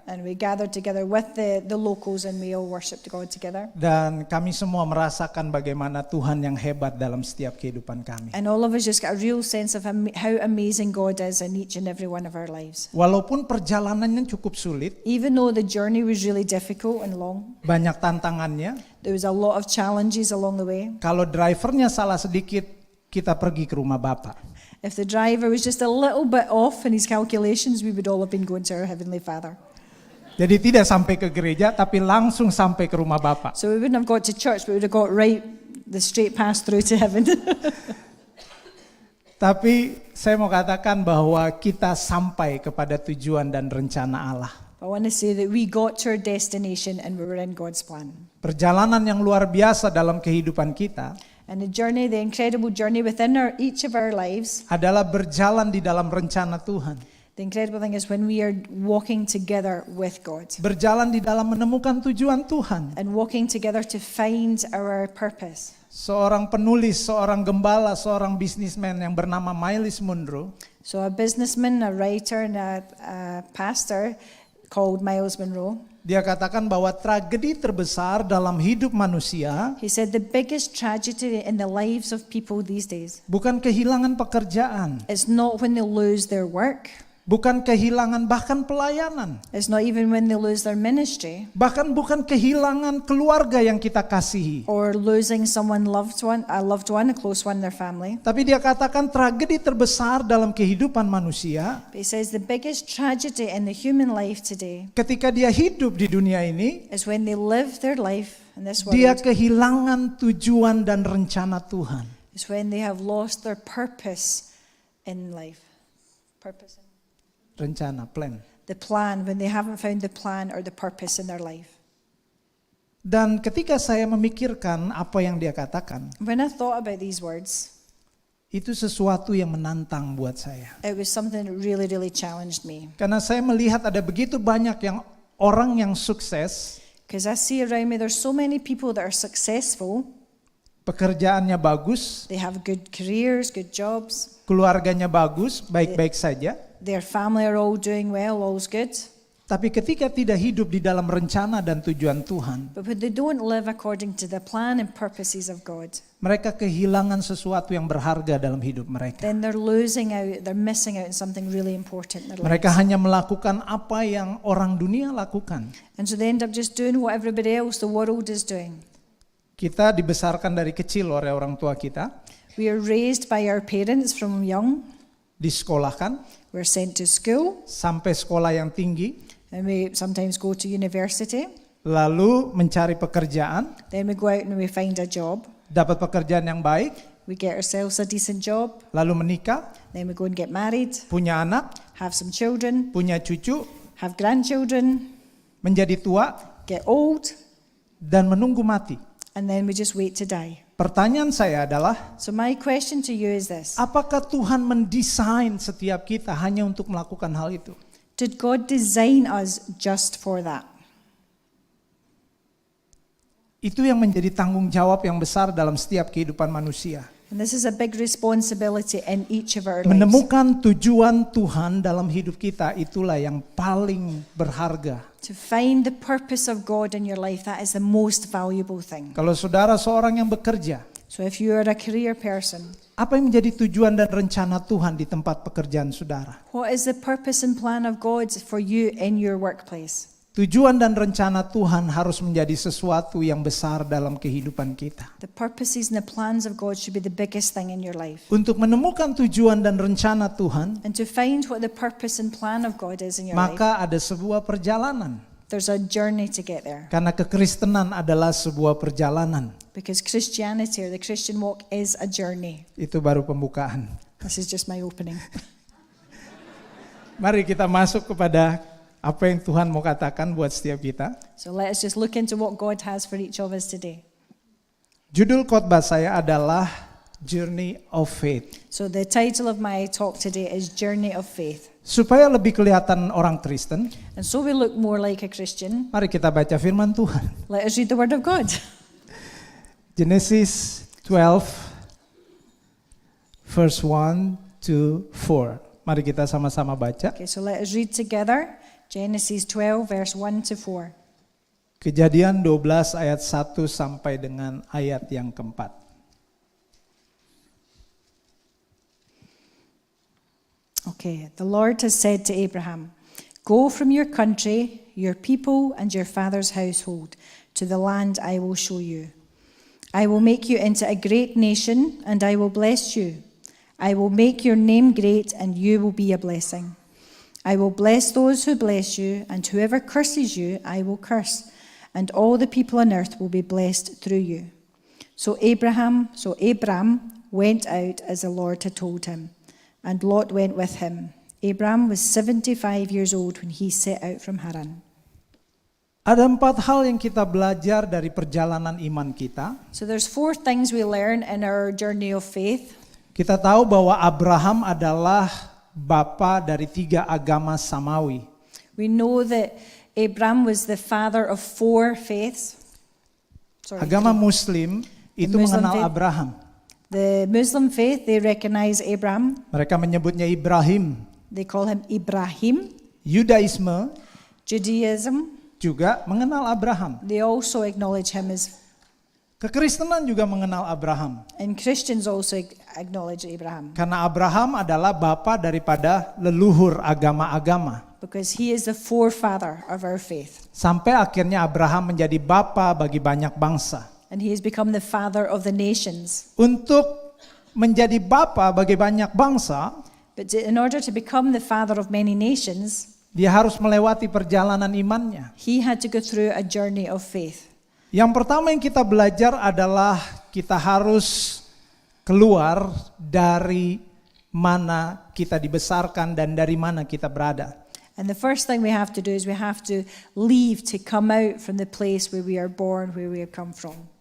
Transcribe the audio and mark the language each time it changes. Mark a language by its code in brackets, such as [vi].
[en] And we gathered together with the locals and we all worshipped God together. [id] Dan kami semua merasakan bagaimana Tuhan yang hebat dalam setiap kehidupan kami. [en] And all of us just got a real sense of how amazing God is in each and every one of our lives. [id] Walaupun perjalanannya cukup sulit, [en] Even though the journey was really difficult and long, [id] banyak tantangannya. [en] there was a lot of challenges along the way. [id] Kalau drivernya salah sedikit, kita pergi ke rumah Bapak. [en] If the driver was just a little bit off in his calculations, we would all have been going to our Heavenly Father. [id] Jadi tidak sampai ke gereja, tapi langsung sampai ke rumah Bapak. [en] So we wouldn't have got to church, but we would have got the straight path through to heaven. [id] Tapi saya mau katakan bahwa kita sampai kepada tujuan dan rencana Allah. [en] I want to say that we got to our destination and we were in God's plan. [id] Perjalanan yang luar biasa dalam kehidupan kita [en] And the incredible journey within each of our lives, [id] adalah berjalan di dalam rencana Tuhan. [en] the incredible thing is when we are walking together with God [id] Berjalan di dalam menemukan tujuan Tuhan. [en] and walking together to find our purpose. [id] Seorang penulis, seorang gembala, seorang bisnismen yang bernama Myles Munroe, [en] So a businessman, a writer, and a pastor called Myles Munroe, [id] dia katakan bahwa tragedi terbesar dalam hidup manusia [en] he said the biggest tragedy in the lives of people these days [id] bukan kehilangan pekerjaan, [en] is not when they lose their work, [id] bukan kehilangan bahkan pelayanan, [en] It's not even when they lose their ministry [id] bahkan bukan kehilangan keluarga yang kita kasihi. [en] or losing someone a loved one, a close one in their family. [id] Tapi dia katakan tragedi terbesar dalam kehidupan manusia [en] But he says the biggest tragedy in the human life today [id] ketika dia hidup di dunia ini, [en] is when they live their life in this [id] dia [en] world, [id] kehilangan tujuan dan rencana Tuhan. [en] is when they have lost their purpose in life. Purpose. [id] Rencana, plan. [en] The plan, when they haven't found the plan or the purpose in their life. [id] Dan ketika saya memikirkan apa yang dia katakan, [en] When I thought about these words, [id] itu sesuatu yang menantang buat saya. [en] it was something that really, really challenged me. [id] Karena saya melihat ada begitu banyak orang yang sukses, [en] Because I see around me there's so many people that are successful. [id] pekerjaannya bagus, [en] They have good careers, good jobs. [id] keluarganya bagus, baik-baik saja. [en] Their family are all doing well, all's good. [id] Tapi ketika tidak hidup di dalam rencana dan tujuan Tuhan, [en] But when they don't live according to the plan and purposes of God, [id] mereka kehilangan sesuatu yang berharga dalam hidup mereka. [en] then they're missing out on something really important in their [id] Mereka [en] lives. [id] hanya melakukan apa yang orang dunia lakukan. [en] And so they end up just doing what everybody else, the world, is doing. [id] Kita dibesarkan dari kecil oleh orang tua kita, [en] We are raised by our parents from young. [id] disekolahkan [en] We're sent to school, [id] sampai sekolah yang tinggi, [en] and we sometimes go to university. [id] lalu mencari pekerjaan, [en] Then we go out and we find a job. [id] dapat pekerjaan yang baik, [en] We get ourselves a decent job. [id] lalu menikah, [en] Then we go and get married, [id] punya anak, [en] have some children, [id] punya cucu, [en] have grandchildren, [id] menjadi tua, [en] get old, [id] dan menunggu mati. [en] and then we just wait to die. [id] Pertanyaan saya adalah, [en] So my question to you is this. [id] apakah Tuhan mendesain setiap kita hanya untuk melakukan hal itu? [en] Did God design us just for that? [id] Itu yang menjadi tanggung jawab yang besar dalam setiap kehidupan manusia. [en] And this is a big responsibility in each of our lives. [id] Menemukan tujuan Tuhan dalam hidup kita, itulah yang paling berharga. [en] To find the purpose of God in your life, that is the most valuable thing. [id] Kalau saudara seorang yang bekerja, [en] So if you are a career person, [id] apa yang menjadi tujuan dan rencana Tuhan di tempat pekerjaan saudara? [en] what is the purpose and plan of God for you in your workplace? [id] Tujuan dan rencana Tuhan harus menjadi sesuatu yang besar dalam kehidupan kita. [en] The purposes and the plans of God should be the biggest thing in your life. [id] Untuk menemukan tujuan dan rencana Tuhan, [en] And to find what the purpose and plan of God is in your life, [id] maka ada sebuah perjalanan. [en] there's a journey to get there. [id] Karena kekristenan adalah sebuah perjalanan. [en] Because Christianity or the Christian walk is a journey. [id] Itu baru pembukaan. [en] This is just my opening. [id] Mari kita masuk kepada apa yang Tuhan mau katakan buat setiap kita. [en] So let us just look into what God has for each of us today. [id] Judul khotbah saya adalah [en] Journey of Faith. So the title of my talk today is Journey of Faith. [id] Supaya lebih kelihatan orang Kristen, [en] And so we look more like a Christian, [id] mari kita baca firman Tuhan. [en] let us read the Word of God. Genesis 12 verse 1 to 4. [id] Mari kita sama-sama baca. [en] Okay, so let us read together Genesis 12 verse 1 to 4. [id] Kejadian 12 ayat 1 sampai dengan ayat yang keempat. [en] Okay, the Lord has said to Abraham, "Go from your country, your people, and your father's household to the land I will show you. I will make you into a great nation, and I will bless you. I will make your name great, and you will be a blessing. I will bless those who bless you, and whoever curses you, I will curse, and all the people on earth will be blessed through you." So Abram went out as the Lord had told him, and Lot went with him. Abram was 75 years old when he set out from Haran. [id] Ada 4 hal yang kita belajar dari perjalanan iman kita. [en] So there's 4 things we learn in our journey of faith. [id] Kita tahu bahwa Abraham adalah bapa dari 3 agama samawi. [en] We know that Abram was the father of 4 faiths. [id] Agama Muslim itu [en] Muslim [id] mengenal [en] faith. [id] Abraham. [en] The Muslim faith, they recognize Abram. [id] Mereka menyebutnya Ibrahim. [en] They call him Ibrahim. [id] Yudaisme [en] Judaism, [id] juga mengenal Abraham. [en] they also acknowledge him as [id] Kekristenan juga mengenal Abraham. [en] And Christians also acknowledge Abraham [id] Karena Abraham adalah bapa daripada leluhur agama-agama. [en] because he is the forefather of our faith. [id] Sampai akhirnya Abraham menjadi bapa bagi banyak bangsa. [en] And he has become the father of the nations. [id] Untuk menjadi bapa bagi banyak bangsa, [en] But in order to become the father of many nations, [id] dia harus melewati perjalanan imannya. [en] he had to go through a journey of faith. [id] Yang pertama yang kita belajar adalah kita harus keluar dari mana kita dibesarkan dan dari mana kita berada. [en] And the first thing we have to do is we have to leave to come out from the place where we are born, where we have come from.